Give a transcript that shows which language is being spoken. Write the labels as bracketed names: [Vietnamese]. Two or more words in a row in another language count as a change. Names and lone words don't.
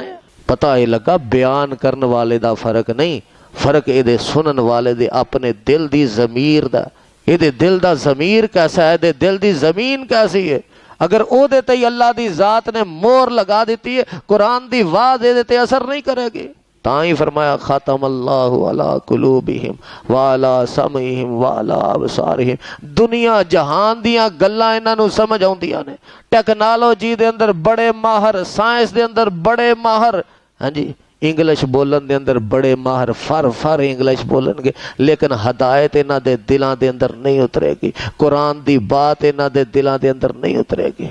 [Punjabi] پتہ ہی لگا بیان کرنے والے دا فرق نہیں، فرق یہ سنن والے دے اپنے دل دی ضمیر دا. یہ دل دا ضمیر کیسا ہے، یہ دل دی زمین کیسی ہے? اگر اودے تے اللہ دی ذات نے مہر لگا دی ہے، قرآن دی واز یہ تے اثر نہیں کرے گی. تائی فرمایا [Arabic] ختم الله على قلوبهم وعلى سمعهم وعلى أبصارهم. [Punjabi] دنیا جہان دیاں گلاں انہاں نوں سمجھ آؤندیاں نے. ٹیکنالوجی دے اندر بڑے ماہر، سائنس دے اندر بڑے ماہر، ہاں جی، انگلش بولن دے اندر بڑے ماہر فر فر انگلش بولن گے، لیکن ہدایت انہاں دے دلاں دے اندر نہیں اترے گی، قرآن دی بات انہاں دے دلاں دے اندر نہیں اترے گی.